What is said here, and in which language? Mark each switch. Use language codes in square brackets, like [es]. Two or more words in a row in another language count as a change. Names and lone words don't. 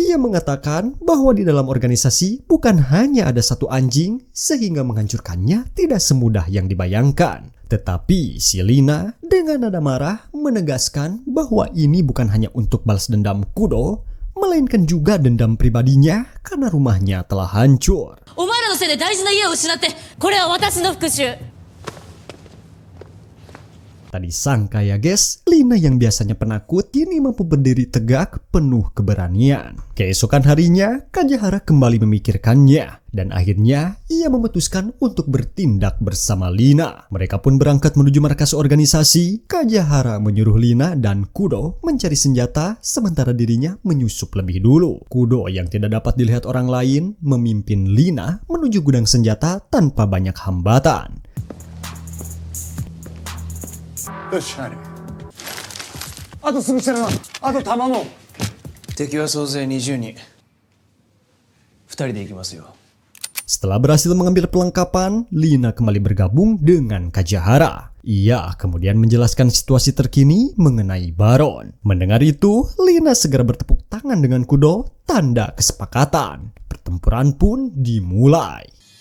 [id] ia mengatakan bahwa di dalam organisasi bukan hanya ada satu anjing sehingga menghancurkannya tidak semudah yang dibayangkan. Tetapi si Lina dengan nada marah menegaskan bahwa ini bukan hanya untuk balas dendam Kudo, melainkan juga dendam pribadinya karena rumahnya telah hancur. [ja] お前らのせいで大事な家を失って、これは私の復讐。 [id] Tadi sangka ya guys, Lina yang biasanya penakut kini mampu berdiri tegak penuh keberanian. Keesokan harinya, Kajahara kembali memikirkannya. Dan akhirnya, ia memutuskan untuk bertindak bersama Lina. Mereka pun berangkat menuju markas organisasi. Kajahara menyuruh Lina dan Kudo mencari senjata, sementara dirinya menyusup lebih dulu. Kudo yang tidak dapat dilihat orang lain, memimpin Lina menuju gudang senjata tanpa banyak hambatan. [ja] よし入れ。あとすぐしたらな。あと弾も。敵は総勢20人。2人で行きますよ。 [id] Setelah berhasil mengambil perlengkapan, Lina kembali bergabung dengan Kajahara. Ia kemudian menjelaskan situasi terkini mengenai Baron. Mendengar itu, Lina segera bertepuk tangan dengan Kudo, tanda kesepakatan. Pertempuran pun dimulai.